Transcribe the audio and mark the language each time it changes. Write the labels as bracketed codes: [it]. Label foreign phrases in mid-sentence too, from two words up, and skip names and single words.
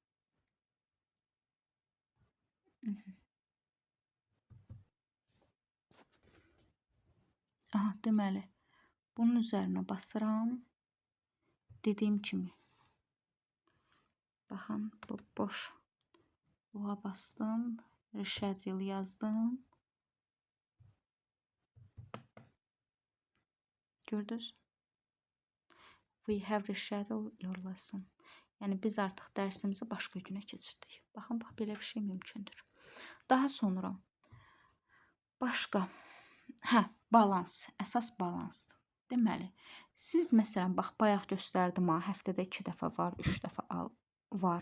[az] Aha, deməli, bunun üzərinə basıram. Dediyim kimi. Baxın, bu boş. Buna bastım. Reschedule yazdım. Gördünüz? [en] We have rescheduled your lesson. [az] Yəni, biz artıq dərsimizi başqa günə keçirdik. Baxın, bax, belə bir şey mümkündür. Daha sonra, başqa, balans, əsas balansdır. Deməli, siz, məsələn, bax, bayaq göstərdim, həftədə 2 dəfə var, 3 dəfə var.